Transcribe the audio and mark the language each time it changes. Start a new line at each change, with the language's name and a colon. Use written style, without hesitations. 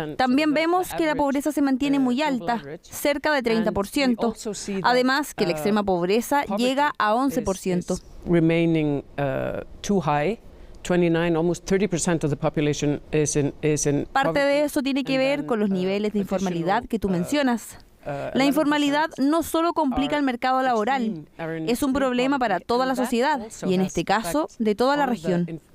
Spanish: También vemos que la pobreza se mantiene muy alta, cerca de 30%. Además que la extrema pobreza llega a 11%.
English: Remaining too high. 29, almost 30% of the population is in
Spanish: Parte de eso tiene que ver con los niveles de informalidad que tú mencionas. La informalidad no solo complica el mercado laboral, es un problema para toda la sociedad y en este caso de toda la región.